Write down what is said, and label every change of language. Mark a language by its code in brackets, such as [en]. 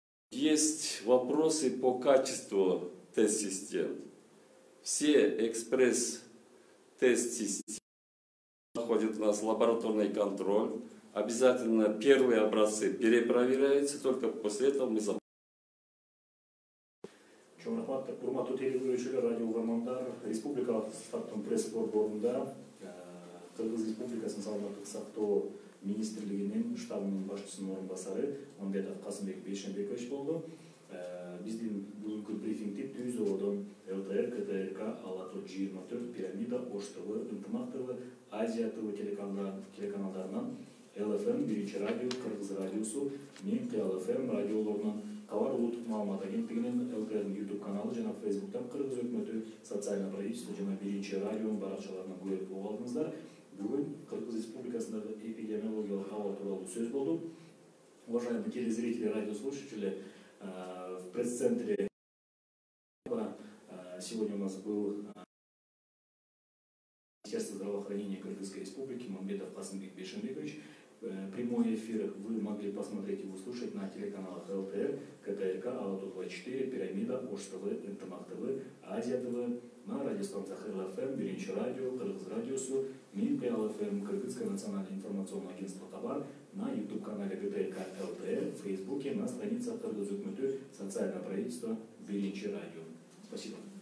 [ru] Есть вопросы по качеству тест-систем. Все экспресс-тест-системы проходят у нас лабораторный контроль. Обязательно первые образцы перепроверяются, только после этого мы запускаем. [ky] Чоң рахмат, урматтуу телезкөрүүчүлөр, радио угармандар, республикалык штабтын пресс борборунда Кыргыз Республикасынын саламаттык сактоо министрлигинин штабынын башчысынын орун басары Мамбетов Касымбек Бейшенбекович болду. Биздин бүгүнкү брифингти Түз Оодон ЛТР, КТРК, Ала Тур 24, Пирамида, Ош ТВ, Ынтымак ТВ, Азия ТВ телеканалдарынан, ЛФМ, Биринчи радио, Кыргыз радиосу, Мен КЛФМ радиолорунан, Кабар улуттук маалымат агенттигинин ЛТРдин YouTube каналы жана Фейсбуктан Кыргыз өкмөтү социальный правительство жана Биринчи радионун баракчаларынан көрүп алдыңыздар. Бүгүн Кыргыз Республикасындагы эпидемиологиялык абал тууралуу сөз болду. [ru] Уважаемые телезрители, радиослушатели, в пресс-центре сегодня у нас был Министерство здравоохранения Кыргызской Республики Мамбетов Касымбек Бейшенбекович. Прямой эфир вы могли посмотреть и услышать на телеканалах ЛТР, КТРК, Ала-Тур 24, Пирамида, Ош ТВ, Ынтымак ТВ, Азия ТВ, на радиостанциях ЛФМ, Биринчи радио, Кыргыз радиосу, Мен КЛФМ, Кыргызское национальное информационное агентство Кабар, на YouTube-канале КТРК ЛТР, в Фейсбуке, на страницах Кыргыз өкмөтү социальное правительство Биринчи радио. Спасибо.